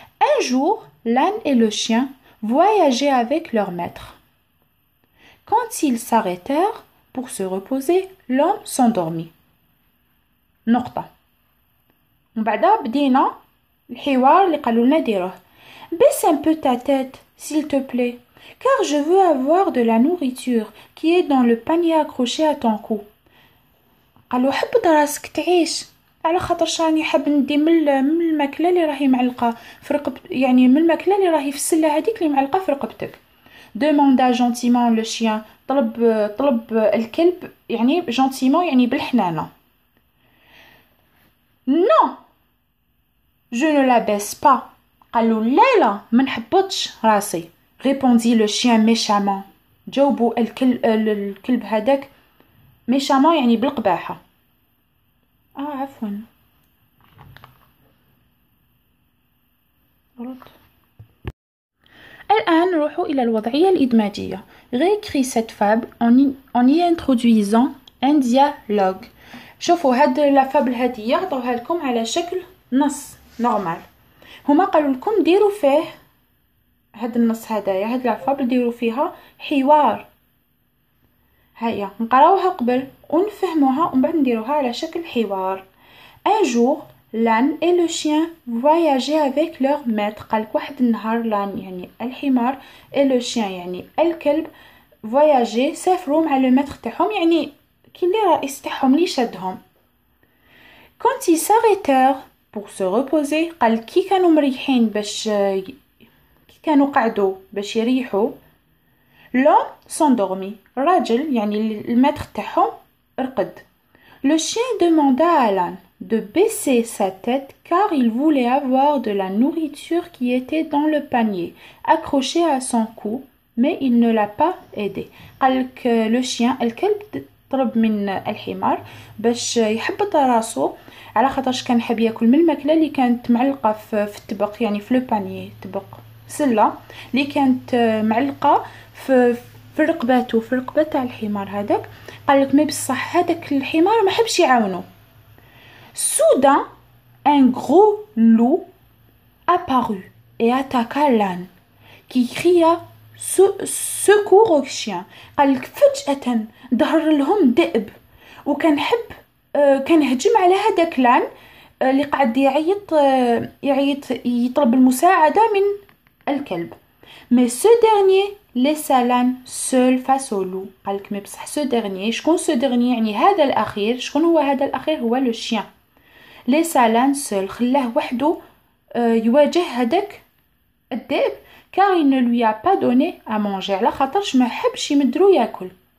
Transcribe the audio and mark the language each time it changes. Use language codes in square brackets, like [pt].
[fr] Un jour, l'âne et le chien voyageaient avec leur maître. Quand ils s'arrêtèrent pour se reposer, l'homme s'endormit. [ar] نقطة. ومن بعدها بدينا الحوار اللي قالوا لنا ديروه. [fr] Baisse un peu ta tête, s'il te plaît, car je veux avoir de la nourriture qui est dans le panier accroché à ton cou. [ar] قالوا حبط راسك تعيش، على خاطرش راني حاب ندي من الماكله اللي راهي معلقه في رقبتك، يعني من الماكله اللي راهي في السله هذيك اللي معلقه في رقبتك. [fr] demanda gentiment le chien. [ar] طلب الكلب يعني gentiment يعني بالحنانه. [fr] non je ne la baisse pas. [ar] قالوا لا ما نحبطش راسي. [fr] répondit le chien méchamment. [ar] جاوبوا الكلب هذاك méchamment يعني بالقباحه. عفوا الآن نروحوا إلى الوضعية الإدماجية. [fr] réécris cette fable en y introduisant un dialogue. [ar] شوفوا هاد لا فابل هذه عطوها لكم على شكل نص نورمال. هما قالوا لكم ديروا فيه هاد النص هدايا، هاد لا فابل ديروا فيها حوار. هيا نقراوها قبل ونفهموها ومن بعد نديروها على شكل حوار. [fr] un jour l'âne et le chien voyageaient avec leur maître. [ar] قالك واحد النهار l'âne يعني الحمار [fr] et le chien [ar] يعني الكلب voyager سافروا مع لو ماتر تاعهم، يعني كي اللي رئيس تاعهم اللي شدهم. [fr] quand ils s'arrêtèrent pour se reposer [ar] قال كي كانوا مريحين باش كي كانوا قعدوا باش يريحوا [fr] l'homme s'endormit. [ar] الراجل يعني الماتر تاعهم رقد. [fr] le chien demanda à l'âne de baisser sa tête car il voulait avoir de la nourriture qui était dans le panier accroché à son cou, mais il ne l'a pas aidé. [ar] قالك le chien الكلب طلب من الحمار باش يحبط راسو على خاطرش كان حاب ياكل من الماكله اللي كانت معلقه في الطبق، يعني في لو بانيي، طبق سله اللي كانت معلقه في رقبته، في رقبه تاع الحمار هذاك. قالك مي بصح هذاك الحمار ما حبش يعاونو. [fr] soudain un gros loup apparut et attaqua l'âne qui cria secours au chien. [ar] قالك فجأة ظهر لهم ذئب وكان حب كان هجم على هذاك لان اللي قاعد يعيط يطلب المساعدة من الكلب. [fr] mais ce dernier laissa l'âne seul face au loup. [ar] قالك مي بصح [fr] ce dernier [ar] شكون ce dernier يعني هذا الأخير، شكون هو هذا الأخير؟ هو le chien. [fr] laissa l'âne seul [ar] خلاه وحده يواجه هذاك الذئب [fr] car il ne lui a pas donné à manger [ar] على خاطرش ما حبش يمدرو ياكل.